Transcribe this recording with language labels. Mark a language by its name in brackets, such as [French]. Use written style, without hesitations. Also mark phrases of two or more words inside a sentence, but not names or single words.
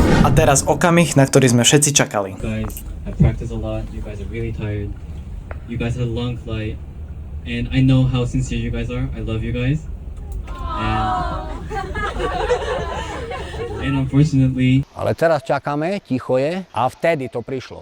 [Slovak] teraz okamih, na ktorý sme všetci čakali. [English] Guys, I practice a lot. You guys are really tired. You guys had a long flight, and I know how sincere you guys are. I love you guys. And unfortunately, [Slovak] Ale teraz čakáme, ticho je a vtedy to prišlo.